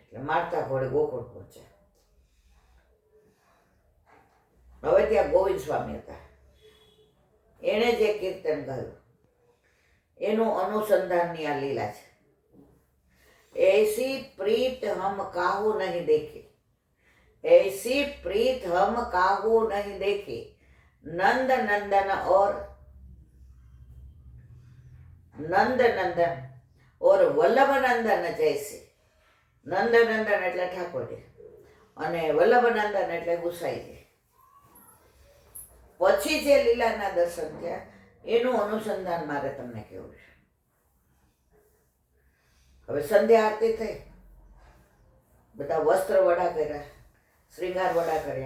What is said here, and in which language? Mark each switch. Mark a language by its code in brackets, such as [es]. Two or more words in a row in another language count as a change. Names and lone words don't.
[gu] એટલે મારતા ઘોડે ગોકુળ પહોંચ્યા. હવે ત્યાં ગોવિંદ સ્વામી હતા. એણે જે કીર્તન ગાયું એનું અનુસંધાનની આ લીલા છે. [bra] ऐसी प्रीत हम काहू नहीं देखी, ऐसी प्रीत हम काहू नहीं देखी, नंद नंदन और वल्लभ नंदन जैसी. [gu] नंद नंदन એટલે ઠાકોરજી અને વલ્લભ નંદન એટલે ગુસાઈજી. પછી જે લીલાના દર્શન થયા એનું અનુસંધાન મારે તમને કહેવું છે. હવે સંધ્યા આરતી થઈ, બધા વસ્ત્ર વડા કર્યા, શ્રીંગાર વડા કર્યા.